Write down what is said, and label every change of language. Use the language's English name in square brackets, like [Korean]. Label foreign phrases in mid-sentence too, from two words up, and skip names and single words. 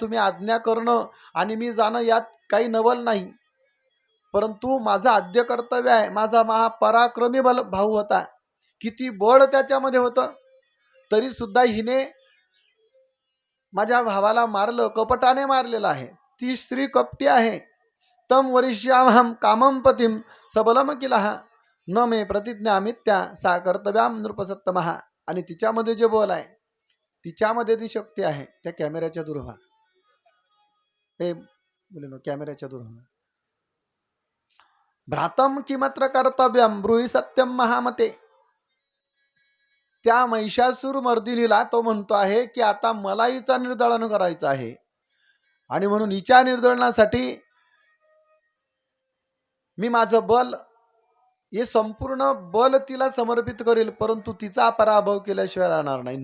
[Marathi] तुम्ही आज्ञा करणं आणि मी जाणं यात काही नवल नाही, परंतु माझं आद्य कर्तव्य आहे. माझा महापराक्रमी भाऊ होता, किती बळ त्याच्यामध्ये होतं, तरी सुद्धा हिने माझ्या भावाला मारलं, कपटाने मारलेलं आहे. ती स्त्री कपटी आहे. [Sanskrit] तम वरिष्याम कामम पतिम सबलम किला न मे प्रतिज्ञा मित्या सा कर्तव्याम नृपसत्तमहा. [Marathi] आणि तिच्यामध्ये जे बल आहे, तिच्यामध्ये ती शक्ती आहे. त्या कॅमेऱ्याच्या दूर व्हा, हे बोले कॅमेऱ्याच्या दूर व्हा. [Sanskrit] भ्रातम किमत्र कर्तव्यम ब्रूहि सत्यम महामते. [Marathi] त्या महिषासूर मर्दिनीला तो म्हणतो आहे की आता मला हिचा निर्दळन करायचं आहे, आणि म्हणून हिच्या निर्दळनासाठी मी माझं बल, हे संपूर्ण बल तिला समर्पित करेल, परंतु तिचा पराभव केल्याशिवाय राहणार नाही.